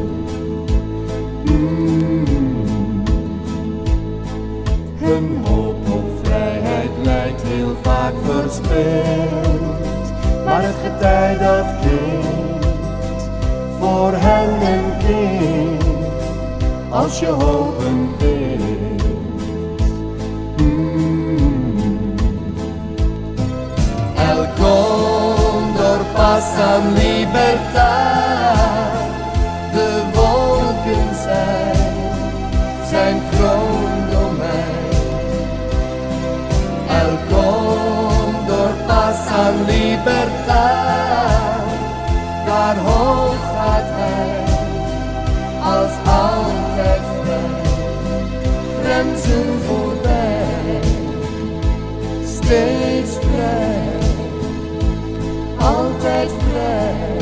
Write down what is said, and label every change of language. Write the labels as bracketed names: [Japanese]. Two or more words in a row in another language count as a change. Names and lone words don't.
[Dutch] Hun hoop op vrijheid lijkt heel vaak verspild, maar het getij dat keert voor hen een keer, als je hopen wilt. [Spanish] El cóndor pasa en libertad, [Dutch] de wolken zijn kroondomein. [Spanish] El cóndor pasa en libertad, [Dutch] daar hoog gaat hij, als altijd vrij, grenzen voorbij, steeds vrij, altijd vrij.